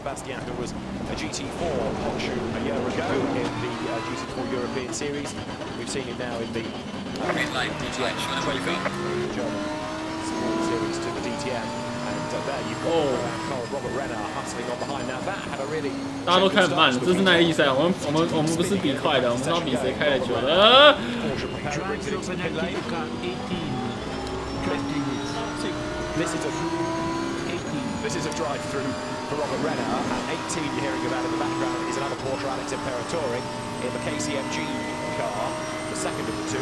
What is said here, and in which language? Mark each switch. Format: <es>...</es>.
<en>Bastian, who was a GT4 hot shoe a year ago in the GT4 European Series. We've seen him now in the DTM Trophy, the German Sport Series to the DTM. And there you've got Robert Renard hustling on behind. Now that had a really</en> <zh>大家都开很慢，这是耐力赛，我们不是比快的，我们是要比谁开的久的。</zh> <en>This is a drive-through for Robert Renard. At 18, you're hearing about in the background is another Porsche, Alex Imperatore, in the KCMG car. The second of the two.</en>